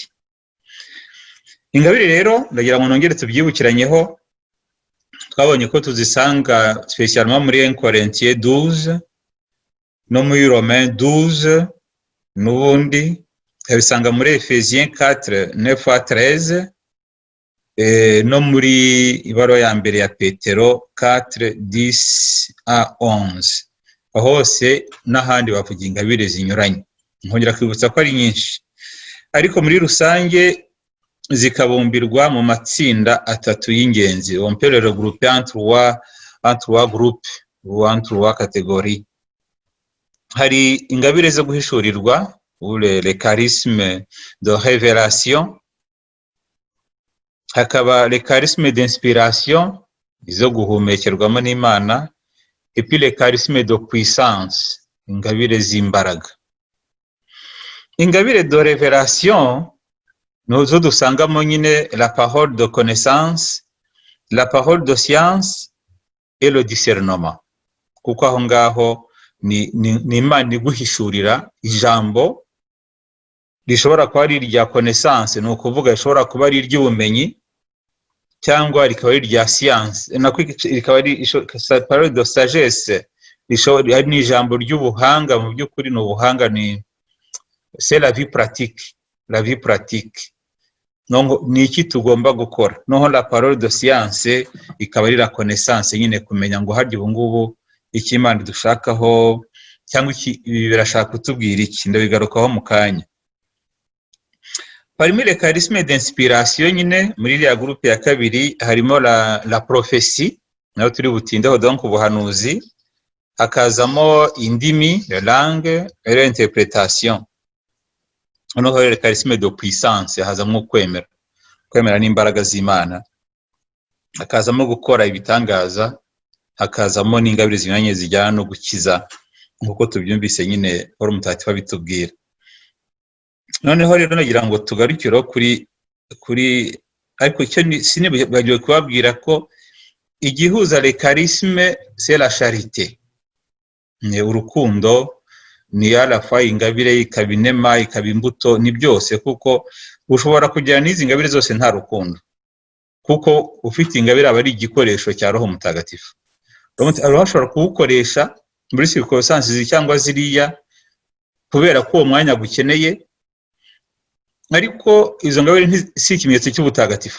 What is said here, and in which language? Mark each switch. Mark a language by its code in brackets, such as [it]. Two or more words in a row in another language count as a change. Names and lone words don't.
[rw] Ingabire rero ndagira ngo nongere tubyibukiranyeho, twabonye ko tuzisanga spécialement muri 1 Corinthiens 12 no muri Romains 12 n'ubundi tukabisanga muri Ephésiens 4:9-13 no muri ibaruwa ya mbere ya Petero 4:10-11 hose n'ahandi bavuga ingabire zinyuranye. Nkongera kwibutsa ko ari nyinshi, ariko muri rusange zikabumbirwa mu matsinda atatu y'ingenzi. [fr] On peut le regrouper en trois groupes ou en trois catégories. [rw] Hari ingabire zo guhishurirwa [fr] ou les charismes de révélation, [rw] hakaba [fr] les charismes d'inspiration [rw] izo guhumekerwamo n'Imana, [fr] et puis les charismes de puissance, [rw] ingabire z'imbaraga. [fr] Ingabire de révélation [rw] nozo dusangamo nyine [fr] la parole de connaissance, la parole de science et le discernement, [rw] kuko aho ngaho ni Imana iguhishurira ijambo rishobora kuba ari irya connaissance, ni ukuvuga rishobora kuba ari iry'ubumenyi cyangwa rikaba ari irya science, nako rikaba ari [fr] parole de sagesse, [rw] rishobora ni ijambo ry'ubuhanga. Mu by'ukuri ni ubuhanga, ni [fr] c'est la vie pratique, la vie pratique. [rw] Ni iki tugomba gukora. Noneho [fr] la parole de science [rw] ikaba ari [fr] la connaissance, [rw] nyine kumenya ngo harya ubu ngubu iki Imana dushakaho cyangwa iki birashaka kutubwira iki, ndabigarukaho mu kanya. [fr] Parmi les charismes d'inspiration [rw] nyine muri ya groupe ya kabiri harimo [fr] la prophétie, [rw] nayo turi butindeho, donc ubuhanuzi. Hakazamo indimi, [fr] la langue et l'interprétation. [rw] Noneho [fr] les charismes de puissance [rw] hazamo kwemera n'imbaraga z'Imana. Hakazamo gukora ibitangaza, hakazamo n'ingabire zinyuranye zijyana no gukiza, nkuko tubyumvise nyine Paul Mutagatifu abitubwira. Noneho rero nagira ngo tugarukire kuri ariko icyo sinibagiwe kubabwira ko igihuza [fr] les charismes c'est la charité, [rw] ni urukundo, ni alafa ingabire ikabinema ikabimbuto, ni byose, kuko ushobora kugira n'izi ngabire zose nta rukundo, kuko ufite ingabire aba ari igikoresho cya Roho Mutagatifu. Roho ashobora kuwukoresha muri circonstances cyangwa ziriya kubera ko uwo mwanya gukeneye, ariko izo ngabire si ikimenyetso cy'ubutagatifu.